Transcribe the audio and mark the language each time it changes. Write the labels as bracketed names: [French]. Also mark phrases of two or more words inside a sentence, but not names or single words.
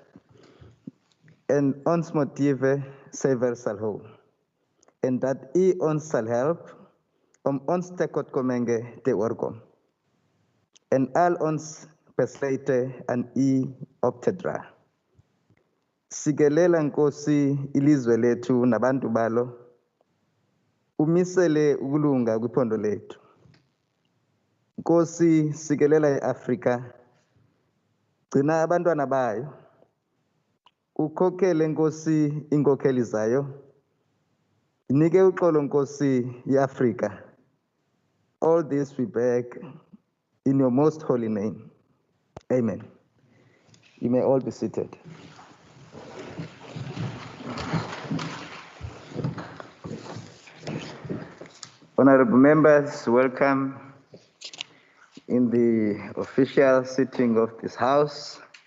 [Afrikaans] en ons motiewe suiwer sal hou en dat u ons sal help om ons tekortkominge te oorkom en al ons besluite aan u op te dra. [Xhosa] Sikelela Nkosi ilizwe lethu nabantu balo, umisele ukulunga kwiphondo lethu. Nkosi sikelela eAfrika, gcina abantwana bayo, ukhokhele Nkosi inkokheli zayo, inike uxolo Nkosi iAfrika. [English] All this we beg in your most holy name. Amen. You may all be seated. Honorable members, welcome in the official sitting of this House.